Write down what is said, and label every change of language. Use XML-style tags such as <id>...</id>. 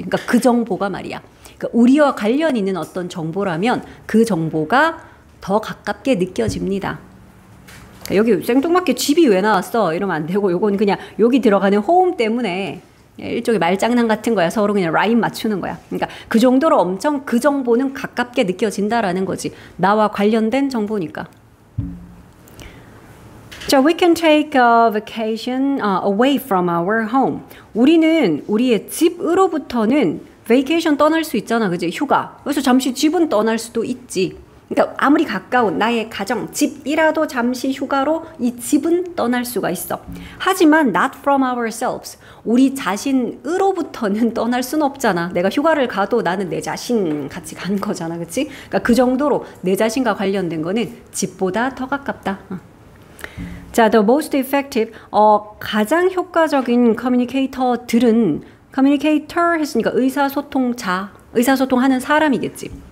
<ko>그러니까 그 정보가 말이야. 그러니까 우리와 관련 있는 어떤 정보라면 그 정보가 더 가깝게 느껴집니다. 여기 생뚱맞게 집이 왜 나왔어? 이러면 안 되고 요건 그냥 여기 들어가는 home 때문에 일종의 말장난 같은 거야. 서로 그냥 라인 맞추는 거야. 그러니까 그 정도로 엄청 그 정보는 가깝게 느껴진다라는 거지. 나와 관련된 정보니까. 자,</ko> <en>we can take a vacation away from our home.</en> <ko>우리는 우리의 집으로부터는 vacation 떠날 수 있잖아. 그지? 휴가. 그래서 잠시 집은 떠날 수도 있지. 그러니까 아무리 가까운 나의 가정, 집이라도 잠시 휴가로 이 집은 떠날 수가 있어. 하지만</ko> <en>not from ourselves.</en> <ko>우리 자신으로부터는 떠날 수는 없잖아. 내가 휴가를 가도 나는 내 자신 같이 간 거잖아. 그치? 그러니까 그 정도로 내 자신과 관련된 거는 집보다 더 가깝다. 자,</ko> <en>the most effective,</en> <ko>가장 효과적인 커뮤니케이터들은 communicator 했으니까 의사소통자, 의사소통하는 사람이겠지.</ko>